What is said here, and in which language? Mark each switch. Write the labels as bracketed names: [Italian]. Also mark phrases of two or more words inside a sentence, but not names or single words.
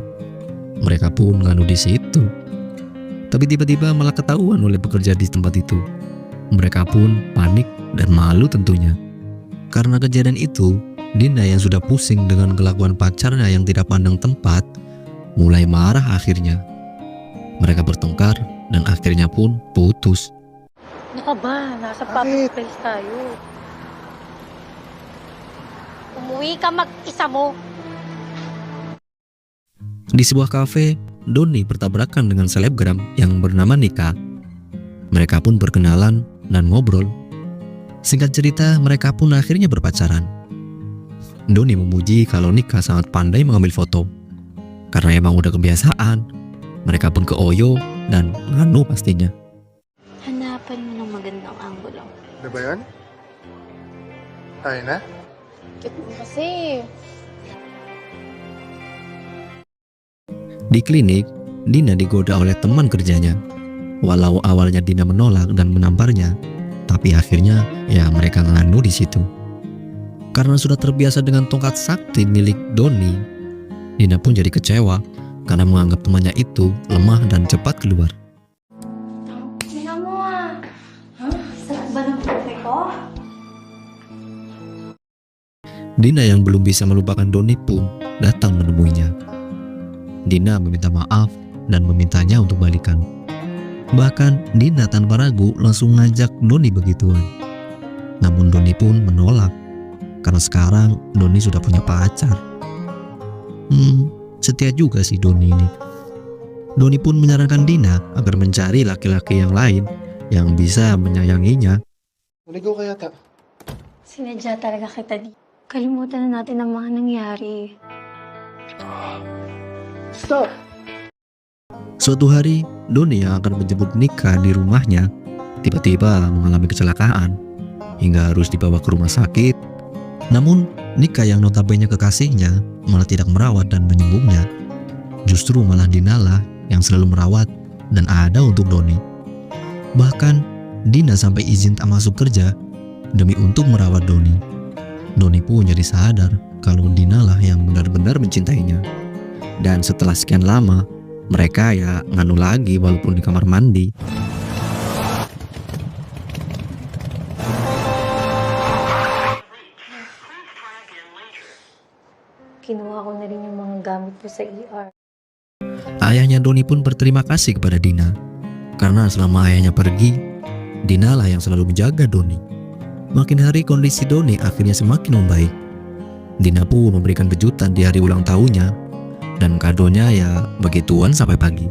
[Indonesian] Mereka pun nganu di situ. Tapi tiba-tiba malah ketahuan oleh pekerja di tempat itu. Mereka pun panik dan malu tentunya. Karena kejadian itu, Dina yang sudah pusing dengan kelakuan pacarnya yang tidak pandang tempat, mulai marah akhirnya. Mereka bertengkar dan akhirnya pun putus. [Filipino] Ano ka ba? Nasa public place tayo. Umuwi ka mag-isa mo. [Indonesian] Di sebuah kafe, Doni bertabrakan dengan selebgram yang bernama Nika. Mereka pun berkenalan dan ngobrol. Singkat cerita, mereka pun akhirnya berpacaran. Doni memuji kalau Nika sangat pandai mengambil foto. Karena emang udah kebiasaan, mereka pun ke Oyo dan nganu pastinya. [Filipino] Hanapan mo ng magandang anggulo. Ano ba yun? Tayo na? Cute mo kasi. [Indonesian] Di klinik, Dina digoda oleh teman kerjanya. Walau awalnya Dina menolak dan menamparnya, tapi akhirnya mereka nganu di situ. Karena sudah terbiasa dengan tongkat sakti milik Doni, Dina pun jadi kecewa karena menganggap temannya itu lemah dan cepat keluar. [Filipino] Tingnan mo Sarap ba ng kape ko? [Indonesian] Dina yang belum bisa melupakan Doni pun datang menemuinya. Dina meminta maaf dan memintanya untuk balikan. Bahkan Dina tanpa ragu langsung ngajak Doni begituan. Namun Doni pun menolak karena sekarang Doni sudah punya pacar. Setia juga sih Doni ini. Doni pun menyarankan Dina agar mencari laki-laki yang lain yang bisa menyayanginya. [Filipino] Naligaw kaya ta? Sinadya talaga kita di. Kalimutan na natin ang mga nangyari. [English] Stop! [Indonesian] Suatu hari, Doni yang akan menjemput Nika di rumahnya tiba-tiba mengalami kecelakaan hingga harus dibawa ke rumah sakit. Namun, Nika yang notabene kekasihnya malah tidak merawat dan menyembuhnya. Justru malah Dina lah yang selalu merawat dan ada untuk Doni. Bahkan, Dina sampai izin tak masuk kerja demi untuk merawat Doni. Doni pun jadi sadar kalau Dina lah yang benar-benar mencintainya. Dan setelah sekian lama, mereka ya nganu lagi walaupun di kamar mandi. [Filipino] Kinuha ko na rin yung mga gamit ko sa ER. [Indonesian] Ayahnya Doni pun berterima kasih kepada Dina. Karena selama ayahnya pergi, Dina lah yang selalu menjaga Doni. Makin hari kondisi Doni akhirnya semakin membaik. Dina pun memberikan kejutan di hari ulang tahunnya. Dan kadonya ya begituan sampai pagi.